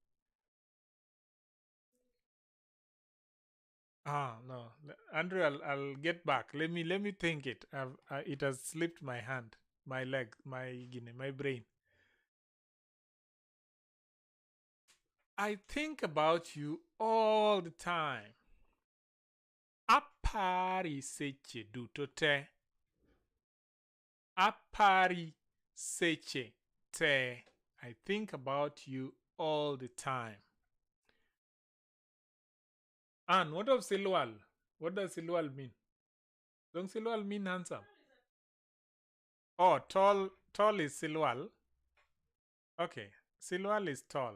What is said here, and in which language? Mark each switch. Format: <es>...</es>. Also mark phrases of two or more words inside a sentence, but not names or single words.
<en>No, Andrew, I'll get back. Let me think it. It has slipped my hand, my leg, my brain. I think about you all the time.</en> <luo>Apari seche dutote. Apari seche te.</luo> <en>I think about you all the time. And what of Silwal? What does Silwal mean? Don't Silwal mean handsome? Oh, tall is Silwal. Okay, Silwal is tall.</en>